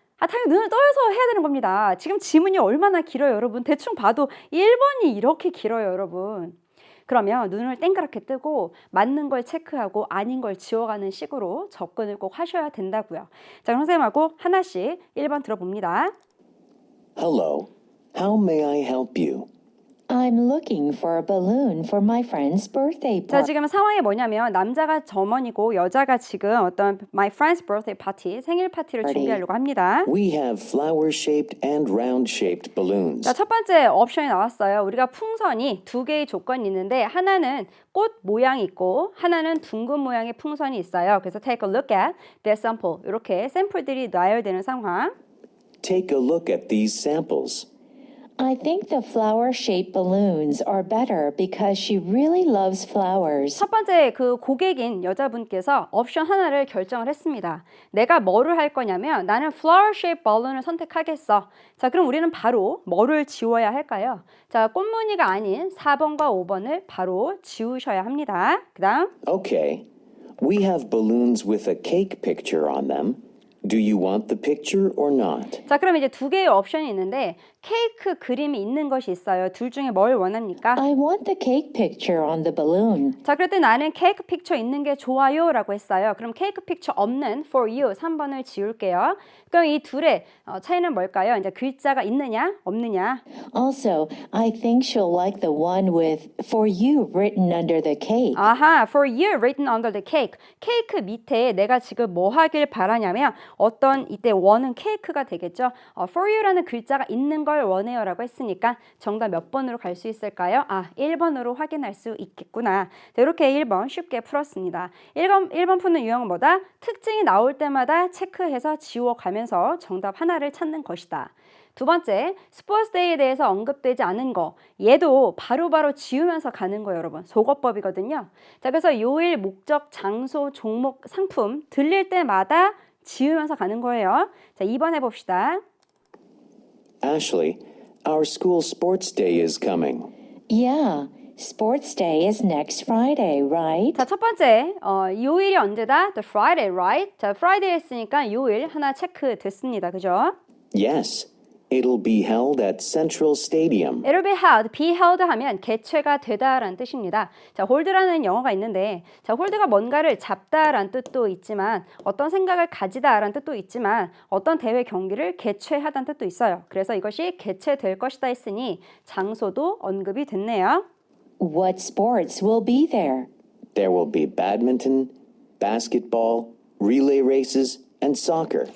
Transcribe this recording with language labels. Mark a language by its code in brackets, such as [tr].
[ko] 당연히 눈을 떠서 해야 되는 겁니다. 지금 지문이 얼마나 길어요, 여러분. 대충 봐도 1번이 이렇게 길어요, 여러분. 그러면 눈을 땡그랗게 뜨고 맞는 걸 체크하고 아닌 걸 지워가는 식으로 접근을 꼭 하셔야 된다고요. 자, 그럼 선생님하고 하나씩 1번 들어봅니다. [en] Hello, how may I help you? I'm looking for a balloon for my friend's birthday [ko] 자, [en] party. [ko] 지금 상황이 뭐냐면 남자가 점원이고 여자가 지금 어떤 [en] my friend's birthday party, [ko] 생일 파티를 준비하려고 합니다. [en] We have flower-shaped and round-shaped balloons. [ko] 자, 첫 번째 옵션이 나왔어요. 우리가 풍선이 두 개의 조건이 있는데 하나는 꽃 모양이 있고 하나는 둥근 모양의 풍선이 있어요. 그래서 [en] take a look at the sample. [ko] 이렇게 샘플들이 나열되는 상황. [en] Take a look at these samples. I think the flower-shaped balloons are better because she really loves flowers. [ko] 첫 번째 그 고객인 여자분께서 옵션 하나를 결정을 했습니다. 내가 뭐를 할 거냐면 나는 [en] flower shaped balloon [ko] 을 선택하겠어. 자, 그럼 우리는 바로 뭐를 지워야 할까요? 자, 꽃무늬가 아닌 4번과 5번을 바로 지우셔야 합니다. 그 다음 [en] Okay, we have balloons with a cake picture on them. Do you want the picture or not? [ko] 자, 그럼 이제 두 개의 옵션이 있는데 케이크 그림이 있는 것이 있어요. 둘 중에 뭘 원합니까? [en] I want the cake picture on the balloon. [ko] 자, 그럴 때 나는 케이크 픽처 있는 게 좋아요 라고 했어요. 그럼 케이크 픽처 없는 [en] for you [ko] 3번을 지울게요. 그럼 이 둘의 차이는 뭘까요? 이제 글자가 있느냐 없느냐. [en] Also, I think she'll like the one with for you written under the cake. [ko] 아하, [en] for you written under the cake. [ko] 케이크 밑에 내가 지금 뭐 하길 바라냐면 어떤 이때 원은 케이크가 되겠죠. [en] for you [ko] 라는 글자가 있는 걸 원해요 라고 했으니까 정답 몇 번으로 갈 수 있을까요? 1번으로 확인할 수 있겠구나. 자, 이렇게 1번 쉽게 풀었습니다. 1번 푸는 유형은 뭐다? 특징이 나올 때마다 체크해서 지워가면서 정답 하나를 찾는 것이다. 두 번째, 스포츠데이에 대해서 언급되지 않은 거. 얘도 바로바로 지우면서 가는 거예요, 여러분. 속어법이거든요. 자, 그래서 요일, 목적, 장소, 종목, 상품 들릴 때마다 지우면서 가는 거예요. 자, 2번 해봅시다. [en] Ashley, our school sports day is coming. Yeah, sports day is next Friday, right? [ko] 자, 첫 번째, 요일이 언제다? [en] The Friday, right? [ko] 자, Friday 했으니까 요일 하나 체크 됐습니다. 그죠? [en] Yes, it'll be held at Central Stadium. It'll be held [ko] 하면 개최가 되다라는 뜻입니다. 자, hold라는 영어가 있는데, 자, hold가 뭔가를 잡다라는 뜻도 있지만, 어떤 생각을 가지다라는 뜻도 있지만, 어떤 대회 경기를 개최하다는 뜻도 있어요. 그래서 이것이 개최될 것이다 했으니 장소도 언급이 됐네요. [en] What sports will be there? There will be badminton, basketball, relay races, and soccer.